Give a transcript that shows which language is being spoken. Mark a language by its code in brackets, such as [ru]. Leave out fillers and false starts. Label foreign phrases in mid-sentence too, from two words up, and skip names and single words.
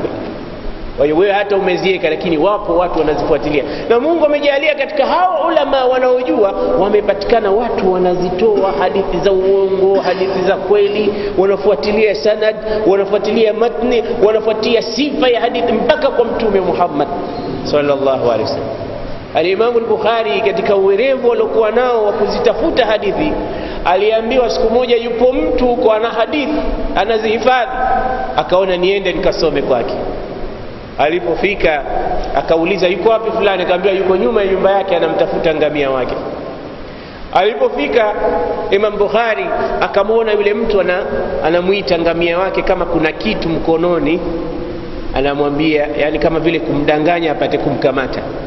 [sw] Kwa hiyo wewe hata umezieka, lakini wapo watu wanazifuatilia. Na Mungu amejalia katika hao ulama wanaojua, wamepatikana watu wanazitoa hadithi za uongo, hadithi za kweli, wanafuatilia sanad, wanafuatilia matni, wanafuatilia sifa ya hadithi mpaka kwa mtume Muhammad [ar] صلى الله عليه وسلم. [sw] Al-Imam al-Bukhari katika uwerevu aliokuwa nao wa kuzitafuta hadithi, aliambiwa siku moja yupo mtu kwa ana hadithi anazihifadhi, akaona niende nikasome kwake. Alipofika akauliza, yuko wapi fulani? Akamwambia yuko nyuma ya nyumba yake anamtafuta ngamia wake. Alipofika Imam Bukhari akamwona yule mtu anamuita ngamia wake kama kuna kitu mkononi, anamwambia, yani kama vile kumdanganya apate kumkamata.